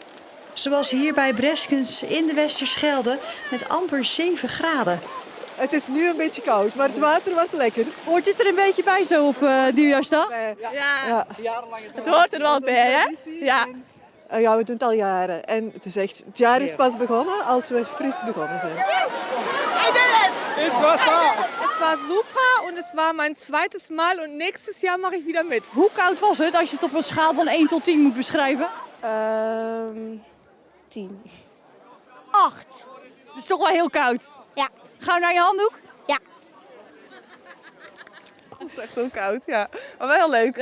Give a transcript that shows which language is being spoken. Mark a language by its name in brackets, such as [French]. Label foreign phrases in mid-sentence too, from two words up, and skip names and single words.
[Dutch] Zoals hier bij Breskens in de Westerschelde met amper 7 graden. Het is nu een beetje koud, maar het water was lekker. Hoort dit er een beetje bij zo op nieuwjaarsdag? Ja. Het hoort er wel bij, hè? Ja. Ja, we doen het al jaren. En het is echt, het jaar is pas begonnen als we fris begonnen zijn. [English] Yes! I did it! [Dutch] Het was da! [German] Es war super und es war mein zweites Mal und nächstes Jahr mache ich wieder mit. [Dutch] Hoe koud was het als je het op een schaal van 1 tot 10 moet beschrijven? 10. 8. Dat is toch wel heel koud. Ja. Gaan we naar je handdoek? Ja. Het is echt heel koud, ja. Maar wel heel leuk.